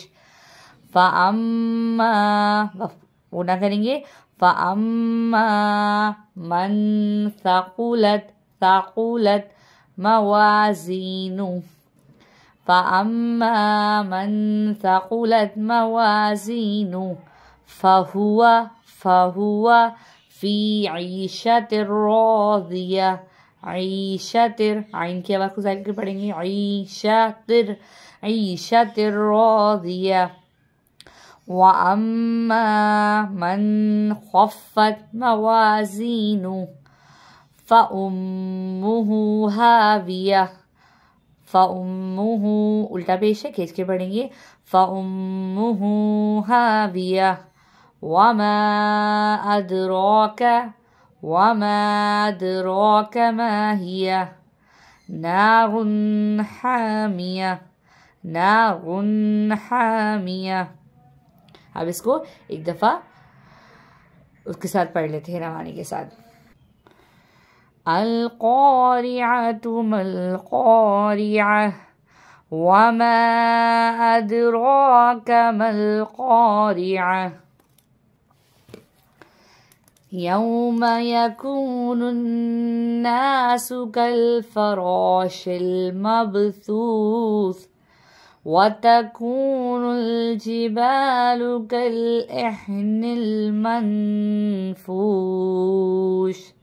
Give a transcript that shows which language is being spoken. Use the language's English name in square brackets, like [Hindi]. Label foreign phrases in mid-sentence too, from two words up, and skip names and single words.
[Arabic] फ़अम्मा, [Urdu] وہ نہ کریں گے, [Arabic] فأما من ثقلت موازينه. فأما من ثقلت موازينه فهو في عيشة راضية. ईशतिर, [Urdu] عین کی آواز کو سائیڈ کر پڑھیں گے. [Arabic] عيشة راضية. وأما من خفت موازينه فأمه هاوية. [Urdu] फ़उम्मुहु الٹا پیش ہے، کھینچ کے پڑھیں گے. [Arabic] فأمه هاوية. وما أدراك ما هيه نار حامية. نار حامیہ. [Urdu] اب اس کو ایک دفعہ اس کے ساتھ پڑھ لیتے ہیں روانی کے ساتھ. [Arabic] القارعۃ ما القارعۃ وما ادراک ما القارعۃ یوم یکون الناس کالفراش المبثوث وتكون الجبال كالعهن المنفوش